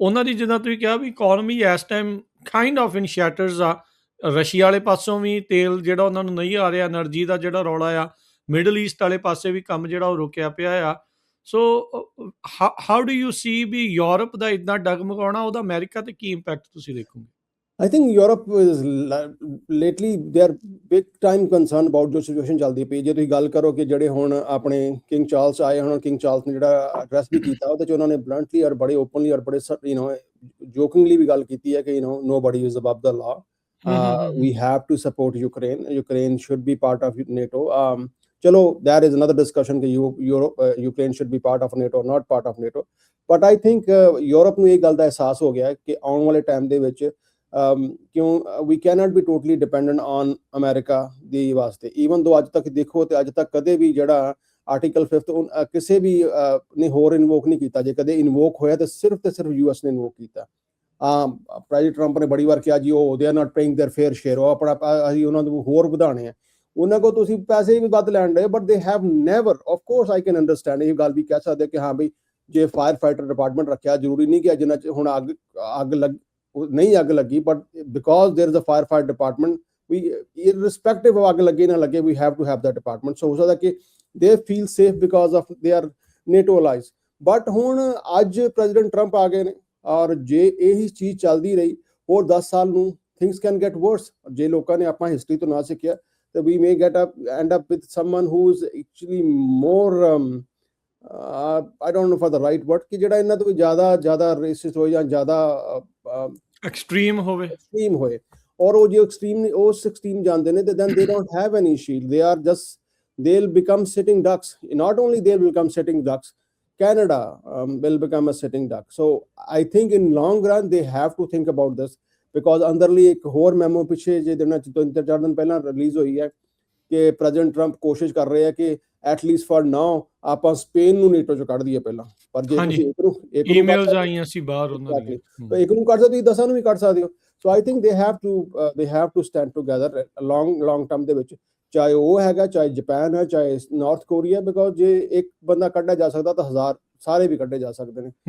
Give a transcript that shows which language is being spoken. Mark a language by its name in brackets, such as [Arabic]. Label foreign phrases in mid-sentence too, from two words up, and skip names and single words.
[Punjabi] ਉਹਨਾਂ ਦੀ ਜਿੱਦਾਂ ਤੁਸੀਂ ਕਿਹਾ ਵੀ [English] economy this time kind of in shatters [Punjabi] ਆ। ਰਸ਼ੀਆ ਵਾਲੇ ਪਾਸੋਂ ਵੀ ਤੇਲ ਜਿਹੜਾ ਉਹਨਾਂ ਨੂੰ ਨਹੀਂ ਆ ਰਿਹਾ, એનર્ਜੀ ਦਾ ਜਿਹੜਾ ਰੌਲਾ ਆ, ਮਿਡਲ ਈਸਟ ਵਾਲੇ ਪਾਸੇ ਵੀ ਕੰਮ ਜਿਹੜਾ ਉਹ ਰੁਕਿਆ ਪਿਆ ਆ। [English] so how do you see [Punjabi] ਵੀ ਯੂਰਪ ਦਾ ਇੱਦਾਂ ਡਗਮਗਾਉਣਾ, ਉਹਦਾ ਅਮਰੀਕਾ ਤੇ ਕੀ ਇੰਪੈਕਟ ਤੁਸੀਂ ਦੇਖੋਗੇ? [English] I think Europe is lately they are big time concerned about [Punjabi] ਜੋ ਸਿਚੁਏਸ਼ਨ ਚੱਲਦੀ ਪਈ। ਜੇ ਤੁਸੀਂ ਗੱਲ ਕਰੋ ਕਿ ਜਿਹੜੇ ਹੁਣ ਆਪਣੇ ਕਿੰਗ ਚਾਰਲਸ ਆਏ, ਹੁਣ ਕਿੰਗ ਚਾਰਲਸ ਨੇ ਜਿਹੜਾ ਐਡਰੈਸ ਵੀ ਕੀਤਾ ਉਹਦੇ ਚ ਉਹਨਾਂ ਨੇ ਬਲੰਟਲੀ ਔਰ ਬੜੇ ਓਪਨਲੀ ਔਰ ਬੜੇ ਜੋਕਿੰਗਲੀ ਵੀ ਗੱਲ ਕੀਤੀ ਹੈ ਕਿ [English] nobody is above the law. We have to support Ukraine. Ukraine should be part of NATO. Chalo, that is another discussion ਕਿ Ukraine should be part of NATO or not part of NATO. But I think [Punjabi] Europe ਨੂੰ ਇਹ ਗੱਲ ਦਾ ਅਹਿਸਾਸ ਹੋ ਗਿਆ ਕਿ ਆਉਣ ਵਾਲੇ ਟਾਈਮ ਦੇ ਵਿੱਚ ਕਿਉਂ [English] we cannot be totally dependent on America [Punjabi] ਦੀ ਵਾਸਤੇ। [English] even though [Punjabi] ਅੱਜ ਤੱਕ ਦੇਖੋ ਤੇ ਅੱਜ ਤੱਕ ਕਦੇ ਵੀ ਜਿਹੜਾ ਆਰਟੀਕਲ 5 ਕਿਸੇ ਵੀ ਨੇ ਹੋਰ ਇਨਵੋਕ ਨਹੀਂ ਕੀਤਾ। ਜੇ ਕਦੇ ਇਨਵੋਕ ਹੋਇਆ ਤਾਂ ਸਿਰਫ US ਨੇ ਇਨਵੋਕ ਕੀਤਾ। ਪ੍ਰੈਜ਼ੀਡੈਂਟ ਟਰੰਪ ਨੇ ਬੜੀ ਵਾਰ ਕਿਹਾ ਜੀ ਉਹ [English] they are not paying their fair share, [Punjabi] ਉਹ ਆਪਣਾ ਅਸੀਂ ਉਹਨਾਂ ਨੂੰ ਹੋਰ ਵਧਾਣੇ ਆ, ਉਹਨਾਂ ਕੋਲ ਤੁਸੀਂ ਪੈਸੇ ਵੀ ਵੱਧ ਲੈਣ ਦੇ, [English] but they have never, of course I can understand, [Punjabi] ਇਹ ਗੱਲ ਵੀ ਕਹਿ ਸਕਦੇ ਕਿ ਹਾਂ ਬਈ ਜੇ [English] fire fighter department [Punjabi] ਰੱਖਿਆ, ਜ਼ਰੂਰੀ ਨਹੀਂ ਕਿ ਜਿੰਨਾ ਹੁਣ ਅੱਗ ਲੱਗੀ, [English] but because there is a fire fight department, we irrespective of [Punjabi] ਅੱਗ ਲੱਗੇ ਨਾ ਲੱਗੇ, [English] we have to have that department। so [Punjabi] ਹੋ ਸਕਦਾ ਕਿ [English] they feel safe because of they are NATO allies। [Punjabi] but ਹੁਣ ਅੱਜ ਪ੍ਰੈਜ਼ੀਡੈਂਟ ਟਰੰਪ ਆ ਗਏ ਨੇ ਔਰ ਜੇ ਇਹੀ ਚੀਜ਼ ਚੱਲਦੀ ਰਹੀ ਹੋਰ 10 ਸਾਲ ਨੂੰ [English] things can get worse। [Punjabi] ਜੇ ਲੋਕਾਂ ਨੇ ਆਪਾਂ ਹਿਸਟਰੀ ਤੋਂ ਨਾ ਸਿੱਖਿਆ ਤਾਂ [English] we may end up with someone who is actually more I don't know for the right word [Punjabi] ਕਿ ਜਿਹੜਾ ਇਹਨਾਂ ਤੋਂ ਜ਼ਿਆਦਾ racist ਹੋਏ ਜਾਂ ਜ਼ਿਆਦਾ ਐਕਸਟ੍ਰੀਮ ਹੋਏ ਔਰ ਉਹ ਜੋ ਐਕਸਟ੍ਰੀਮ ਜਾਂਦੇ ਨੇ, [English] then they don't have any shield, they are just they'll become sitting ducks। not only they'll become sitting ducks, Canada will become a sitting duck। so I think in long run they have to think about this because [Punjabi] ਅੰਦਰਲੀ ਇੱਕ ਹੋਰ ਮੈਮੋ ਪਿੱਛੇ ਜੇ ਦਿਨਾਂ 3-4 ਦਿਨ ਪਹਿਲਾਂ ਰਿਲੀਜ਼ ਹੋਈ ਹੈ ਕਿ ਪ੍ਰੈਜ਼ੀਡੈਂਟ ਟਰੰਪ ਕੋਸ਼ਿਸ਼ ਕਰ ਰਹੇ ਆ ਕਿ [English] at least for now [Punjabi] ਆਪਾਂ ਸਪੇਨ ਨੂੰ ਨੇਟੋ ਚੋਂ ਕੱਢ ਦਈਏ ਪਹਿਲਾਂ। ਪਰ ਜੇ ਤੁਸੀਂ ਈਮੇਲਸ ਆਈਆਂ ਸੀ ਬਾਹਰ ਉਹਨਾਂ ਦੀਆਂ, ਤਾਂ ਇੱਕ ਨੂੰ ਕੱਢ ਸਕਦੇ, ਤੁਸੀਂ 10 ਨੂੰ ਵੀ ਕੱਢ ਸਕਦੇ ਹੋ। [English] so I think they have to stand together long term [Punjabi] ਦੇ ਵਿੱਚ, ਚਾਹੇ ਉਹ ਹੈਗਾ, ਚਾਹੇ ਜਾਪਾਨ ਹੈ, ਚਾਹੇ ਨਾਰਥ ਕੋਰੀਆ, ਬਿਕੋਜ਼ ਜੇ ਇੱਕ ਬੰਦਾ ਕੱਢਿਆ ਜਾ ਸਕਦਾ ਤਾਂ 1000 ਸਾਰੇ ਵੀ ਕੱਢੇ ਜਾ ਸਕਦੇ ਨੇ।